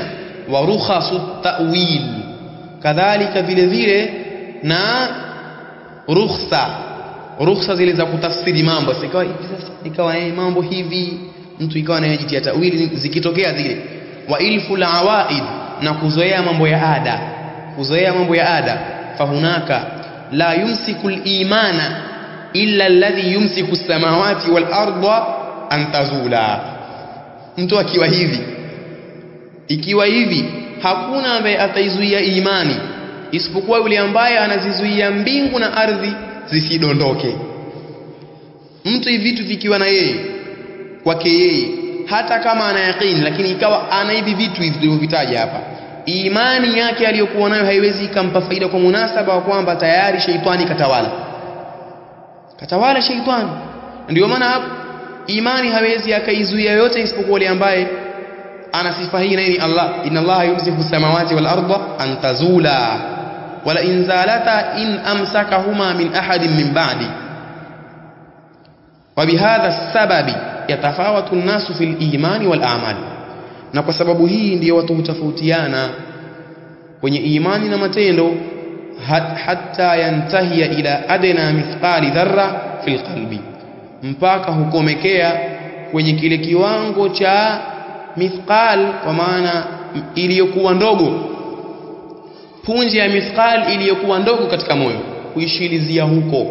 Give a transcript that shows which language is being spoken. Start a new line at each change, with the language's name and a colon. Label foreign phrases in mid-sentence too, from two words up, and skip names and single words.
Arabic: ورخص التأويل,
Swahili: kadhalika vile vile na rukhsa zile za kutafsiri mambo. Ikawa mambo hivi, mtu ikawa anajitia ta'wili zikitokea zile.
Arabic: وإلف العوائد,
Swahili: na kuzoea mambo ya ada.
Arabic: فهناك لا يمسك الإيمان إلا الذي يمسك السماوات والأرض أن تزولا.
Swahili: Mtu ikiwa hivi hakuna ambaye ataizuia imani isipokuwa yule ambaye anazizuia mbingu na ardhi zisidondoke. Mtu hivi vitu vikiwa na yeye kwake yeye, hata kama ana yaqeen, lakini ikawa ana hivi vitu hivi tulivyovitaja hapa, imani yake aliyokuwa nayo haiwezi ikampa faida, kwa munasaba wa kwamba tayari shaitani katawala shaitani. Ndio maana hapo imani hawezi akaizuia yote isipokuwa yule ambaye ana sifa hii, na Allah,
Arabic: إن الله يمسك السماوات والأرض أن تزولا ولئن زالتا إن أمسكهما من أحد من بعد. وبهذا السبب يتفاوت الناس في الإيمان والأعمال,
Swahili: na kwa sababu hii ndio watu hutofautiana kwenye imani na matendo,
Arabic: حتى ينتهي إلى أدنى مثقال ذرة في القلب,
Swahili: mpaka hukomekea kwenye kile kiwango cha mithqal, kwa maana iliyokuwa ndogo, punje ya mithqal iliyokuwa ndogo katika moyo, kuishilizia huko.